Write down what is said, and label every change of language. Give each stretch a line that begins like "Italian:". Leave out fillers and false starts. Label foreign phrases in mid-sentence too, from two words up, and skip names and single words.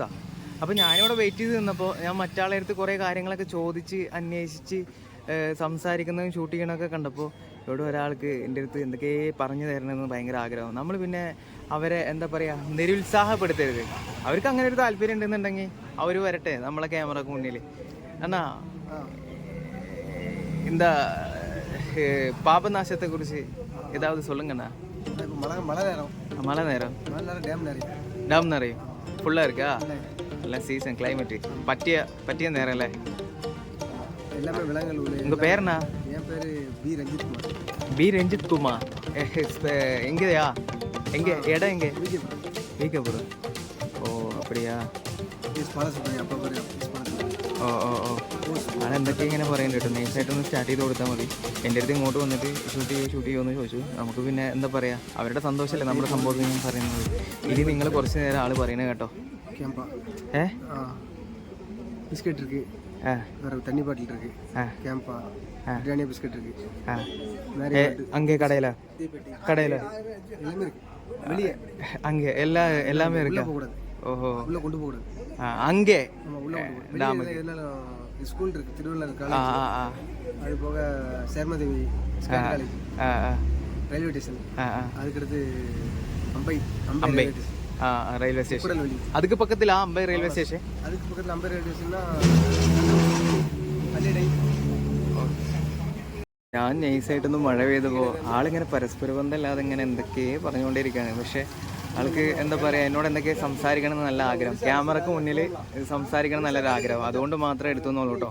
Malayalam: അപ്പോൾ ഞാനിവിടെ വെയിറ്റ് ചെയ്ത് നിന്നപ്പോൾ ഞാൻ മറ്റാളെ അടുത്ത് കുറേ കാര്യങ്ങളൊക്കെ ചോദിച്ച് അന്വേഷിച്ച് സംസാരിക്കുന്നതും ഷൂട്ട് ചെയ്യണമൊക്കെ കണ്ടപ്പോൾ ഇവിടെ ഒരാൾക്ക് എൻ്റെ അടുത്ത് എന്തൊക്കെ പറഞ്ഞു തരണമെന്ന് ഭയങ്കര ആഗ്രഹം. നമ്മൾ പിന്നെ അവരെ എന്താ പറയുക, നിരുത്സാഹപ്പെടുത്തരുത്. അവർക്ക് അങ്ങനെ ഒരു താല്പര്യം ഉണ്ടെന്നുണ്ടെങ്കിൽ അവർ വരട്ടെ നമ്മളെ ക്യാമറക്ക് മുന്നിൽ. എന്നാ എന്താ
Tamil: பாபநாசத்தை குறித்து ஏதாவது சொல்லுங்கண்ணா. மழை நேரம் டேம் நிறையும் ஃபுல்லாக இருக்கா? எல்லாம்
English: season climate
Tamil: பட்டிய நேரம் இல்லை. எல்லாமே விலங்குகள். உங்கள் பேருண்ணா? என் பேர் பி ரஞ்சித் குமார். எங்கேயா? எங்கே இடம்? எங்கே? வீக்கபுரம். ஓ அப்படியா?
Malayalam: ഓ അതെന്തൊക്കെ ഇങ്ങനെ പറയുന്നുണ്ട് കേട്ടോ. നൈസായിട്ടൊന്ന് സ്റ്റാർട്ട് ചെയ്ത് കൊടുത്താൽ മതി. എൻ്റെ അടുത്ത് ഇങ്ങോട്ട് വന്നിട്ട് ഷൂട്ട് ചെയ്യുമെന്ന് ചോദിച്ചു. നമുക്ക് പിന്നെ എന്താ പറയുക, അവരുടെ സന്തോഷമല്ലേ നമ്മുടെ സംഭവത്തിൽ ഞാൻ പറയുന്നത്. ഇനി നിങ്ങൾ കുറച്ച് നേരം ആൾ പറയുന്നത് കേട്ടോ.
Tamil: பிஸ்கெட் இருக்கு, தண்ணி பாட்டில் இருக்கு, கேம்பா, பிரியாணி பிஸ்கெட் இருக்கு. அங்கே கடையில் எல்லாமே இருக்கு. வெளியே அங்கே எல்லாமே இருக்கா? ஓஹோ, உள்ள கொண்டு போகக்கூடாது. அங்கே ஸ்கூல் இருக்கு, திருவள்ளுவர் காலேஜ், அது போக சேர்மதேவி காலேஜ்,
English: railway station,
Tamil: அதுக்கடுத்து அம்பை ரயில்வே ஸ்டேஷன் கூடல்வெளி. அதுக்கு பக்கத்தில் அம்பை ரயில்வே ஸ்டேஷன். அதுக்கு பக்கத்தில் அம்பேர் ரயில்வே ஸ்டேஷன்னா അതേ ടൈം.
Malayalam: ഞാൻ നൈസായിട്ടൊന്ന് മഴ പെയ്തപ്പോൾ ആളിങ്ങനെ പരസ്പര ബന്ധമല്ലാതെ ഇങ്ങനെ എന്തൊക്കെയോ പറഞ്ഞുകൊണ്ടിരിക്കുകയാണ്. പക്ഷേ ആൾക്ക് എന്താ പറയുക, എന്നോട് എന്തൊക്കെ സംസാരിക്കണം എന്ന് നല്ല ആഗ്രഹം, ക്യാമറക്ക് മുന്നിൽ സംസാരിക്കണം നല്ലൊരു ആഗ്രഹം, അതുകൊണ്ട് മാത്രമേ എടുത്തുന്നുള്ളൂ കേട്ടോ.